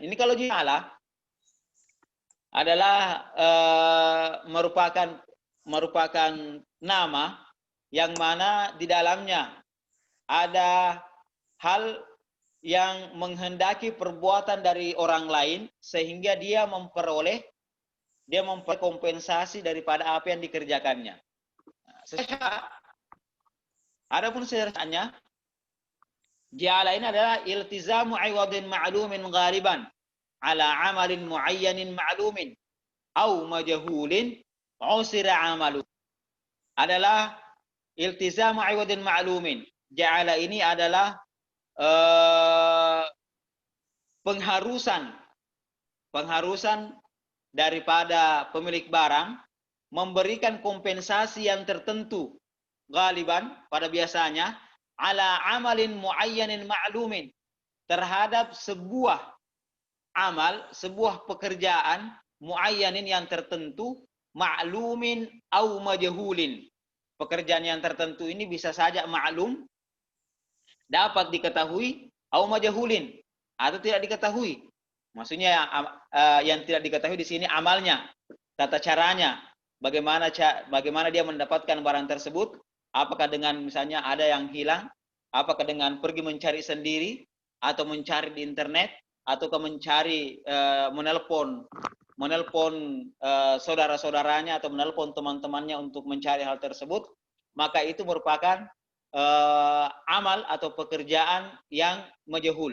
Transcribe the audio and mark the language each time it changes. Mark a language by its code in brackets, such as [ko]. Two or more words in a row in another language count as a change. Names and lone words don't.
[id] Ini kalau ja'ala adalah merupakan nama yang mana di dalamnya ada hal yang menghendaki perbuatan dari orang lain sehingga dia memperoleh kompensasi daripada apa yang dikerjakannya. Adapun sejarahnya, ja'ala ini adalah [ar] التزام عوض معلوم غالبا على عمل معين معلوم أو مجهول عسر عمله. Adalah التزام عوض معلوم. [id] Ja'ala ini adalah pengharusan daripada pemilik barang memberikan kompensasi yang tertentu, ghaliban pada biasanya, [ar] على عمل معين معلوم, [id] terhadap sebuah amal, sebuah pekerjaan muayyanin yang tertentu, [ar] معلوم أو مجهول. [id] Pekerjaan yang tertentu ini bisa saja maklum, dapat diketahui, [ar] أو مجهول, [id] atau tidak diketahui. Maksudnya yang tidak diketahui di sini amalnya, tata caranya, bagaimana dia mendapatkan barang tersebut, apakah dengan misalnya ada yang hilang, apakah dengan pergi mencari sendiri, atau mencari di internet, ataukah mencari menelpon saudara-saudaranya atau menelpon teman-temannya untuk mencari hal tersebut, maka itu merupakan amal atau pekerjaan yang majhul.